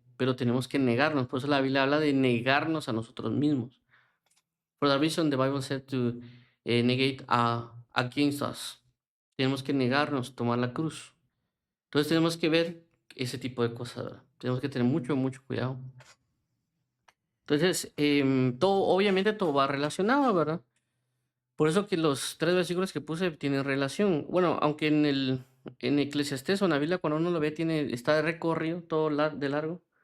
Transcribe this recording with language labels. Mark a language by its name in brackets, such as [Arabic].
[Spanish] Pero tenemos que negarnos, por eso la Biblia habla de negarnos a nosotros mismos. [English] For that reason, the Bible said to negate against us. [Spanish] Tenemos que negarnos, tomar la cruz. Entonces tenemos que ver ese tipo de cosas, ¿verdad? Tenemos que tener mucho, mucho cuidado. Entonces, obviamente todo va relacionado, ¿verdad? Por eso que los 3 versículos que puse tienen relación. Bueno, aunque en Eclesiastés o en la Biblia, cuando uno lo ve, está de recorrido, todo de largo.